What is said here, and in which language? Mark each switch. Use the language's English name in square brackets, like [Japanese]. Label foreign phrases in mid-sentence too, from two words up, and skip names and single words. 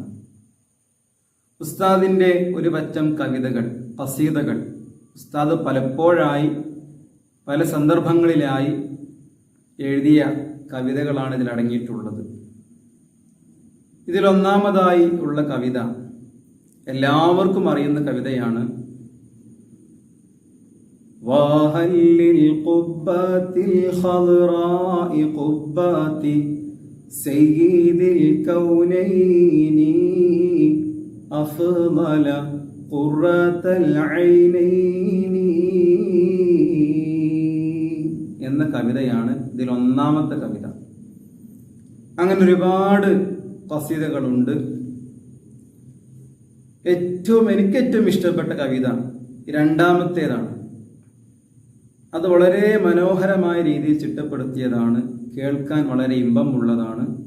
[Malayalam] ഉസ്താദിൻ്റെ ഒരു പറ്റം കവിതകൾ, ഖസീദകൾ ഉസ്താദ് പലപ്പോഴായി പല സന്ദർഭങ്ങളിലായി എഴുതിയ കവിതകളാണ് ഇതിലടങ്ങിയിട്ടുള്ളത്. ഇതിലൊന്നാമതായി ഉള്ള കവിത എല്ലാവർക്കും അറിയുന്ന കവിതയാണ്. [Arabic] وهل للقبة الخضراء قبة سيد الكونين أفضل قرة العينين [Malayalam] എന്ന കവിതയാണ് ഇതിലൊന്നാമത്തെ കവിത. അങ്ങനെ ഒരുപാട് ഖസീദകളുണ്ട്. എനിക്ക് ഏറ്റവും ഇഷ്ടപ്പെട്ട കവിത രണ്ടാമത്തേതാണ്. അത് വളരെ മനോഹരമായ രീതിയിൽ ചിട്ടപ്പെടുത്തിയതാണ്, കേൾക്കാൻ വളരെ ഇമ്പമുള്ളതാണ്.